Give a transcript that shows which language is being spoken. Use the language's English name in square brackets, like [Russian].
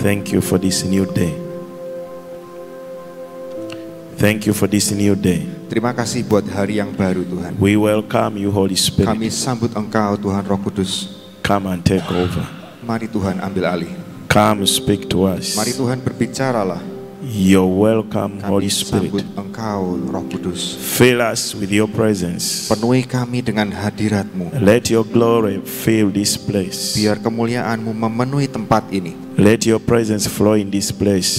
[English] Thank you for this new day. Thank you for this new day. [Indonesian] Terima kasih buat hari yang baru Tuhan. [English] We welcome you, Holy Spirit. [Indonesian] Kami sambut Engkau Tuhan Roh Kudus. [English] Come and take over. [Indonesian] Mari Tuhan ambil alih. [English] Come speak to us. [Indonesian] Mari Tuhan berbicaralah. [English] You're welcome, Holy Spirit. [Indonesian] sambut Engkau Roh Kudus. [English] Fill us with your presence. [Indonesian] Penuhi kami dengan hadirat-Mu. [English] Let your glory fill this place. [Indonesian] Biar kemuliaan-Mu memenuhi tempat ini. [English] Let your presence flow in this place.